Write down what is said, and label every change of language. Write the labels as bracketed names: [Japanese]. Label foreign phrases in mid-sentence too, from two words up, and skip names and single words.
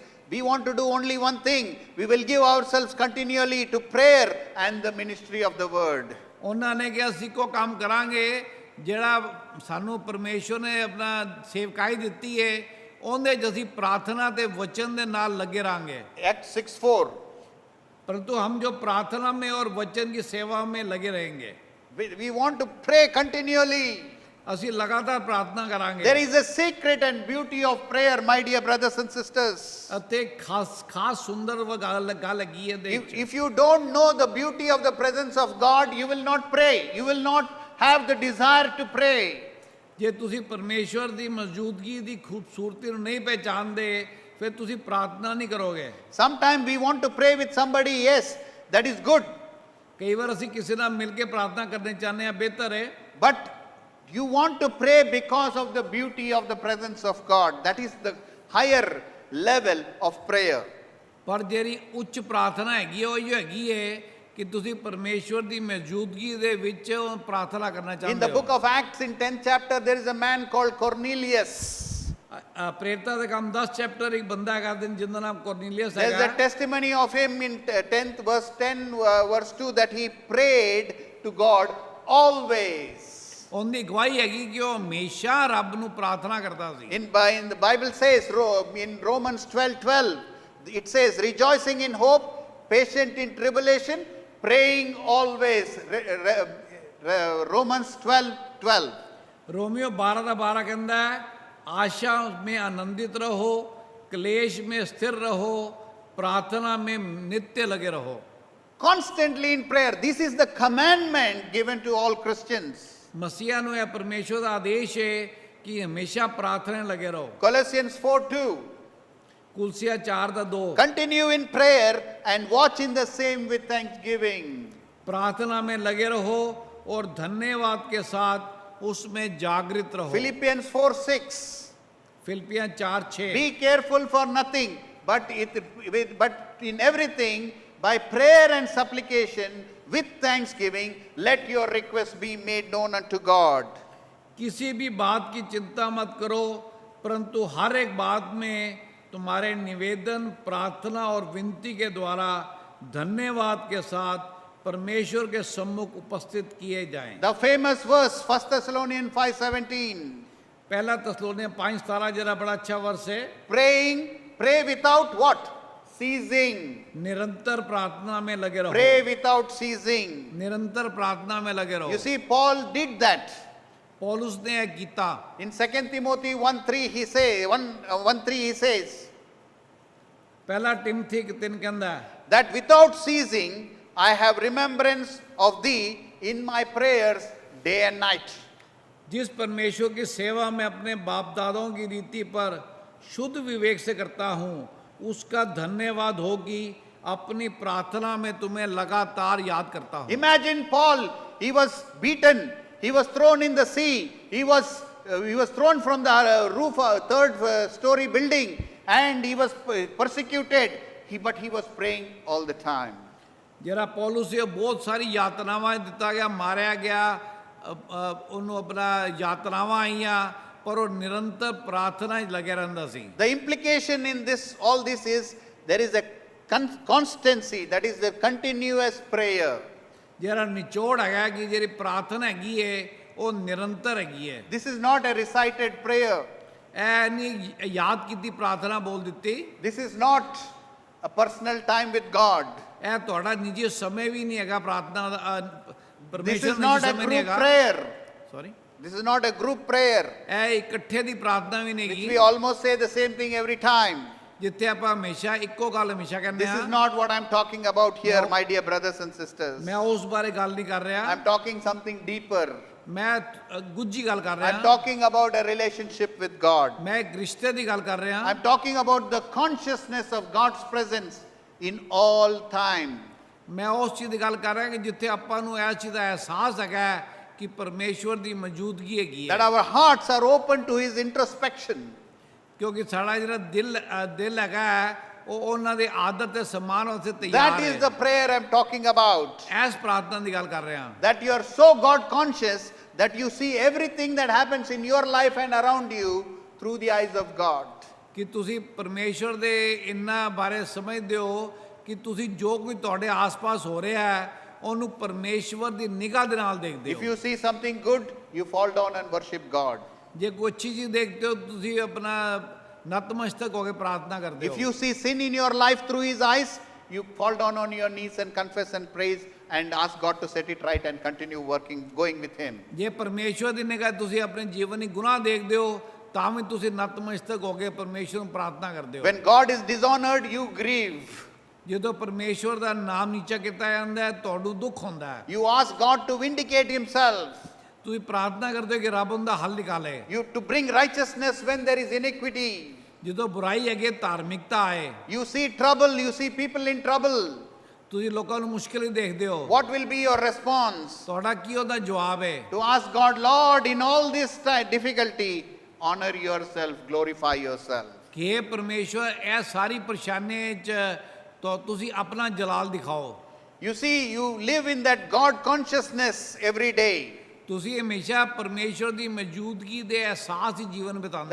[English] We want to do only one thing. We will give ourselves continually to prayer and the ministry of the word. [Punjabi] ਉਹਨਾਂ ਨੇ ਕਿਹਾ ਅਸੀਂ ਕੋ ਕੰਮ ਕਰਾਂਗੇ ਜਿਹੜਾ ਸਾਨੂੰ ਪਰਮੇਸ਼ਵਰ ਨੇ ਆਪਣਾ ਸੇਵਕਾਈ ਦਿੱਤੀ ਹੈ ਉਹਦੇ 'ਚ ਅਸੀਂ ਪ੍ਰਾਰਥਨਾ ਤੇ ਵਚਨ ਦੇ ਨਾਲ ਲੱਗੇ ਰਹਾਂਗੇ। [English] Acts 6:4. [Hindi] परंतु हम जो प्रार्थना में और वचन की सेवा में लगे रहेंगे। [English] We want to pray continually. [Punjabi] ਅਸੀਂ ਲਗਾਤਾਰ ਪ੍ਰਾਰਥਨਾ ਕਰਾਂਗੇ। [English] There is a secret and beauty of prayer, my dear brothers and sisters. [Punjabi] ਅਤੇ ਖਾਸ ਸੁੰਦਰ ਗੱਲ ਹੈਗੀ ਹੈ ਦੇ ਵਿੱਚ। [English] If you don't know the beauty of the presence of God, you will not pray. You will not have the desire to pray. [Punjabi] ਜੇ ਤੁਸੀਂ ਪਰਮੇਸ਼ਵਰ ਦੀ ਮੌਜੂਦਗੀ ਦੀ ਖੂਬਸੂਰਤੀ ਨੂੰ ਨਹੀਂ ਪਹਿਚਾਨਦੇ ਫਿਰ ਤੁਸੀਂ ਪ੍ਰਾਰਥਨਾ ਨਹੀਂ ਕਰੋਗੇ। [English] Sometimes we want to pray with somebody, yes, that is good. [Punjabi] ਕਈ ਵਾਰ ਅਸੀਂ ਕਿਸੇ ਨਾਲ ਮਿਲ ਕੇ ਪ੍ਰਾਰਥਨਾ ਕਰਨੀ ਚਾਹੁੰਦੇ ਹਾਂ, ਬਿਹਤਰ ਹੈ। [English] But you want to pray because of the beauty of the presence of God. That is the higher level of prayer. [Punjabi] ਪਰ ਜਿਹੜੀ ਉੱਚ ਪ੍ਰਾਰਥਨਾ ਹੈਗੀ ਉਹ ਇਹ ਹੈਗੀ ਹੈ ਕਿ ਤੁਸੀਂ ਪਰਮੇਸ਼ਵਰ ਦੀ ਮੌਜੂਦਗੀ ਦੇ ਵਿੱਚ ਪ੍ਰਾਰਥਨਾ ਕਰਨਾ [English] In [Punjabi] ਚਾਹੁੰਦੇ [English] the [Punjabi] ਹੋ। [English] book of Acts in 10th chapter, there is a man called Cornelius. [Punjabi] ਪ੍ਰੇਰਿਤਾਂ ਦੇ ਕੰਮ 10 ਚੈਪਟਰ ਇੱਕ ਬੰਦਾ ਹੈਗਾ ਜਿਹਦਾ ਨਾਮ ਕੋਰਨੀਲੀਅਸ [English] There is a [Punjabi] ਹੈਗਾ। [English] testimony of him in 10th verse 10 verse 2 that he prayed to God always. [Punjabi] ਉਹਦੀ ਗਵਾਹੀ ਹੈਗੀ ਕਿ ਉਹ ਹਮੇਸ਼ਾ ਰੱਬ ਨੂੰ ਪ੍ਰਾਰਥਨਾ ਕਰਦਾ ਸੀ। [English] In the Bible says in Romans 12:12, it says, rejoicing in hope, patient in tribulation, praying always. Romans 12:12. [Hindi] रोमियो 12:12 कहता है, आशा में आनंदित रहो, क्लेश में स्थिर रहो, प्रार्थना में नित्य लगे रहो। [English] Constantly in prayer. This is the commandment given to all Christians. [Punjabi] मसीहा ਨੂੰ ਇਹ ਪਰਮੇਸ਼ਵਰ ਦਾ ਆਦੇਸ਼ ਹੈ ਕਿ ਹਮੇਸ਼ਾ ਪ੍ਰਾਰਥਨਾ ਲਗੇ ਰਹੋ। [English] Colossians 4:2. [Punjabi] ਕੁਲਸੀਆ 4:2 [English] Continue in prayer and watch in the same with thanksgiving. [Hindi] प्रार्थना में लगे रहो और धन्यवाद के साथ उसमें जागृत रहो। [English] Philippians 4:6. [Hindi] फिलिपियां 4:6 [English] Be careful for nothing, but in everything, by prayer and supplication, with thanksgiving, let your requests be made known unto God. [Hindi] किसी भी बात की चिंता मत करो, परंतु हर एक बात में तुम्हारे निवेदन, प्रार्थना और विनती के द्वारा धन्यवाद के साथ परमेश्वर के सम्मुख उपस्थित किए जाएं। [English] The famous verse, 1 Thessalonians 5:17. [Hindi] पहला तस्सलोनिया 5:17 जरा बड़ा अच्छा वर्ष है। [English] Pray without what? Ceasing. [Hindi] निरंतर प्रार्थना में लगे रहो। [English] Pray without ceasing. [Hindi] निरंतर प्रार्थना में लगे रहो। [English] You see, Paul did that. [Hindi] पौलुस ने यह कीता। [English] In 2 Timothy 1:3 he says [Hindi] पहला टिमथी 3 कहता है [English] that without ceasing I have remembrance of thee in my prayers day and night. [Hindi] जिस परमेश्वर की सेवा में अपने बाप दादाओं की रीति पर शुद्ध विवेक से करता हूँ उसका धन्यवाद हो कि अपनी प्रार्थना में तुम्हें लगातार याद करता हूँ। [English] Imagine Paul, he was beaten, he was thrown in the sea, he was thrown from the roof, third story building, and he was persecuted, but he was praying all the time. [Punjabi] ਜਿਹੜਾ ਪੌਲੁਸ ਸੀ ਉਹ ਬਹੁਤ ਸਾਰੀ ਯਾਤਨਾਵਾਂ 'ਚ ਦਿੱਤਾ ਗਿਆ, ਮਾਰਿਆ ਗਿਆ, ਉਹਨੂੰ ਆਪਣਾ ਯਾਤਨਾਵਾਂ ਆਈਆਂ, ਪਰ ਉਹ ਨਿਰੰਤਰ ਪ੍ਰਾਰਥਨਾ 'ਚ ਲੱਗਿਆ ਰਹਿੰਦਾ ਸੀ। [English] The implication in this, all this is, there is a constancy, that is the continuous prayer. [Punjabi] ਜਿਹੜਾ ਨਿਚੋੜ ਹੈਗਾ ਕਿ ਜਿਹੜੀ ਪ੍ਰਾਰਥਨਾ ਹੈਗੀ ਹੈ ਉਹ ਨਿਰੰਤਰ ਹੈਗੀ ਹੈ। [English] This is not a recited prayer. [Punjabi] ਇਹ ਨਹੀਂ ਯਾਦ ਕੀਤੀ ਪ੍ਰਾਰਥਨਾ ਬੋਲ ਦਿੱਤੀ। [English] This is not a personal time with God. [Punjabi] ਇਹ ਤੁਹਾਡਾ ਨਿੱਜੀ ਸਮੇਂ ਵੀ ਨਹੀਂ ਹੈਗਾ ਪ੍ਰਾਰਥਨਾ ਦਾ, [English] This [Punjabi] ਪਰਮੇਸ਼ਰ [English] is [Punjabi] ਦਾ [English] not [Punjabi] ਨਿੱਜੀ [English] a [Punjabi] ਸਮੇਂ ਨਹੀਂ [English] group [Punjabi] ਹੈਗਾ। [English] prayer. ਸੌਰੀ, This is not a group prayer, [Punjabi] ਇਹ ਇਕੱਠੇ ਦੀ ਪ੍ਰਾਰਥਨਾ ਵੀ ਨਹੀਂ [English] which [Punjabi] ਹੈਗੀ [English] we almost say the same thing every time. [Punjabi] ਜਿੱਥੇ ਆਪਾਂ ਹਮੇਸ਼ਾ ਇੱਕੋ ਗੱਲ ਹਮੇਸ਼ਾ ਕਹਿੰਦੇ [English] This is [Punjabi] ਹਾਂ। [English] not what I'm talking about here, No. my dear brothers and sisters. [Punjabi] ਮੈਂ ਉਸ ਬਾਰੇ ਗੱਲ ਨਹੀਂ ਕਰ ਰਿਹਾ, [English] I'm talking something deeper. [Punjabi] ਮੈਂ ਗੁੱਝੀ ਗੱਲ ਕਰ [English] I'm [Punjabi] ਰਿਹਾ, [English] talking about a relationship with God. [Punjabi] ਮੈਂ ਇੱਕ ਰਿਸ਼ਤੇ ਦੀ ਗੱਲ ਕਰ ਰਿਹਾ। [English] I'm talking about the consciousness of God's presence in all time. [Punjabi] ਮੈਂ ਉਸ ਚੀਜ਼ ਦੀ ਗੱਲ ਕਰ ਰਿਹਾ ਕਿ ਜਿੱਥੇ ਆਪਾਂ ਨੂੰ ਇਸ ਚੀਜ਼ ਦਾ ਅਹਿਸਾਸ ਹੈਗਾ ਕਿ ਪਰਮੇਸ਼ਵਰ ਦੀ ਮੌਜੂਦਗੀ ਹੈਗੀ [English] That [Punjabi] ਹੈ, [English] our hearts are open to His introspection. [Punjabi] ਕਿਉਂਕਿ ਸਾਡਾ ਜਿਹੜਾ ਦਿਲ ਹੈਗਾ ਉਹ ਉਹਨਾਂ ਦੇ ਆਦਰ ਤੇ ਸਨਮਾਨ ਵਾਸਤੇ ਤਿਆਰ [English] That is [Punjabi] ਹੈ। [English] the prayer I'm talking about. [Punjabi] ਇਸ ਪ੍ਰਾਰਥਨਾ ਦੀ ਗੱਲ ਕਰ ਰਿਹਾ। [English] That you are so God conscious that you see everything that happens in your life and around you through the eyes of God. [Punjabi] ਕਿ ਤੁਸੀਂ ਪਰਮੇਸ਼ਵਰ ਦੇ ਇੰਨਾ ਬਾਰੇ ਸਮਝਦੇ ਹੋ ਕਿ ਤੁਸੀਂ ਜੋ ਕੋਈ ਤੁਹਾਡੇ ਆਸ-ਪਾਸ ਹੋ ਰਿਹਾ ਹੈ ਉਹਨੂੰ ਪਰਮੇਸ਼ਵਰ ਦੀ ਨਿਗਾਹ ਦੇ ਨਾਲ ਦੇਖਦੇ [English] If [Punjabi] ਹੋ। [English] you see something good, you fall down and worship God. [Punjabi] ਜੇ ਕੋਈ ਅੱਛੀ ਚੀਜ਼ ਦੇਖਦੇ ਹੋ ਤੁਸੀਂ ਆਪਣਾ ਨਤਮਸਤਕ ਹੋ ਕੇ ਪ੍ਰਾਰਥਨਾ ਕਰਦੇ [English] If [Punjabi] ਹੋ। [English] you see sin in your life through His eyes, you fall down on your knees and confess and praise and ask God to set it right and continue working, going with Him. [Punjabi] ਜੇ ਪਰਮੇਸ਼ਵਰ ਦੀ ਨਿਗਾਹ ਤੁਸੀਂ ਆਪਣੇ ਜੀਵਨ ਵਿੱਚ ਗੁਨਾਹ ਦੇਖਦੇ ਹੋ ਤਾਂ ਵੀ ਤੁਸੀਂ ਨਤਮਸਤਕ ਹੋ ਕੇ ਪਰਮੇਸ਼ਵਰ ਨੂੰ ਪ੍ਰਾਰਥਨਾ ਕਰਦੇ ਹੋ। [English] When God is dishonored, you grieve. [Punjabi] ਜਦੋਂ ਪਰਮੇਸ਼ਵਰ ਦਾ ਨਾਮ ਨੀਚਾ ਕੀਤਾ ਜਾਂਦਾ ਹੈ ਤੁਹਾਨੂੰ ਦੁੱਖ ਹੁੰਦਾ ਹੈ। [English] You ask God to vindicate Himself. [Punjabi] ਤੁਸੀਂ ਪ੍ਰਾਰਥਨਾ ਕਰਦੇ ਹੋ ਕਿ ਰੱਬ ਉਹਦਾ ਹੱਲ ਨਿਕਾਲੇ। [English] You to bring righteousness when there is iniquity. [Punjabi] ਜਦੋਂ ਬੁਰਾਈ ਹੈਗੀ ਧਾਰਮਿਕਤਾ ਆਏ, [English] You see trouble, you see people in trouble. [Punjabi] ਤੁਸੀਂ ਲੋਕਾਂ ਨੂੰ ਮੁਸ਼ਕਿਲ ਹੀ ਦੇਖਦੇ ਹੋ, [English] What will be your response? [Punjabi] ਤੁਹਾਡਾ ਕੀ ਉਹਦਾ ਜਵਾਬ ਹੈ? [English] To ask God, Lord, in all this difficulty, honor yourself, glorify yourself. [Punjabi] ਕਿ हे ਪਰਮੇਸ਼ਵਰ ਇਹ ਸਾਰੀ ਪਰੇਸ਼ਾਨੀ 'ਚ ਤਾਂ ਤੁਸੀਂ ਆਪਣਾ ਜਲਾਲ ਦਿਖਾਓ। [English] You see, you live in that God consciousness every day. [Punjabi] ਤੁਸੀਂ ਹਮੇਸ਼ਾ ਪਰਮੇਸ਼ਵਰ ਦੀ ਮੌਜੂਦਗੀ ਦੇ ਅਹਿਸਾਸ ਹੀ ਜੀਵਨ ਬਿਤਾਉਂਦੇ